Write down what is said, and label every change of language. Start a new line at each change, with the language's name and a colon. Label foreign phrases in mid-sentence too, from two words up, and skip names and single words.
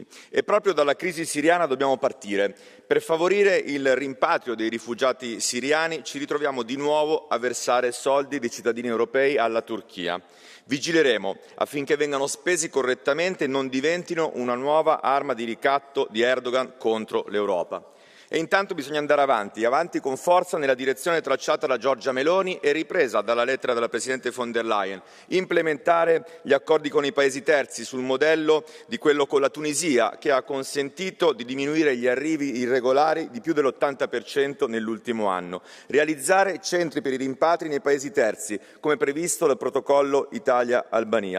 Italian: E proprio dalla crisi siriana dobbiamo partire. Per favorire il rimpatrio dei rifugiati siriani ci ritroviamo di nuovo a versare soldi dei cittadini europei alla Turchia. Vigileremo affinché vengano spesi correttamente e non diventino una nuova arma di ricatto di Erdogan contro l'Europa. E intanto bisogna andare avanti con forza nella direzione tracciata da Giorgia Meloni e ripresa dalla lettera della Presidente von der Leyen. Implementare gli accordi con i paesi terzi sul modello di quello con la Tunisia, che ha consentito di diminuire gli arrivi irregolari di più dell'80% nell'ultimo anno. Realizzare centri per i rimpatri nei paesi terzi, come previsto dal protocollo Italia-Albania.